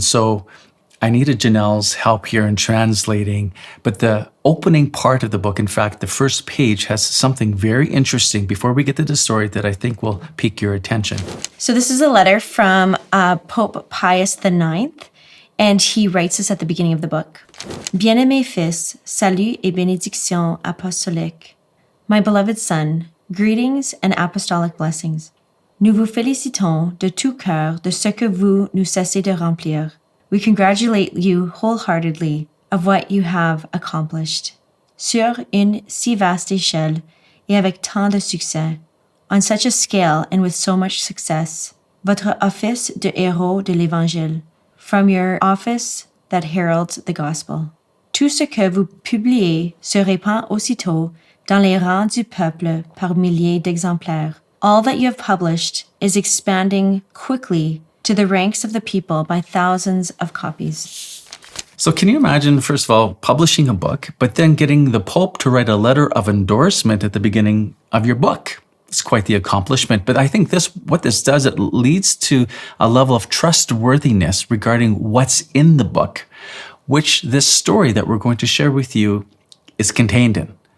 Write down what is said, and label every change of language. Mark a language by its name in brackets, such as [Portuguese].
[English] And so I needed Janelle's help here in translating, but the opening part of the book, in fact, the first page has something very interesting before we get to the story that I think will pique your attention. So this is a letter from Pope Pius IX, and he writes this at the beginning of the book. [French] Bien-aimé fils, salut et bénédiction apostolique. [English] My beloved son, greetings and apostolic blessings. [French] Nous vous félicitons de tout cœur de ce que vous nous cessez de remplir. [English] We congratulate you wholeheartedly of what you have accomplished. [French] Sur une si vaste échelle et avec tant de succès, [English] on such a scale and with so much success, [French] votre office de héros de l'Évangile, [English] from your office that heralds the gospel. [French] Tout ce que vous publiez se répand aussitôt dans les rangs du peuple par milliers d'exemplaires. [English] All that you have published is expanding quickly to the ranks of the people by thousands of copies. So can you imagine, first of all, publishing a book, but then getting the Pope to write a letter of endorsement at the beginning of your book? It's quite the accomplishment. But I think what this does, it leads to a level of trustworthiness regarding what's in the book, which this story that we're going to share with you is contained in.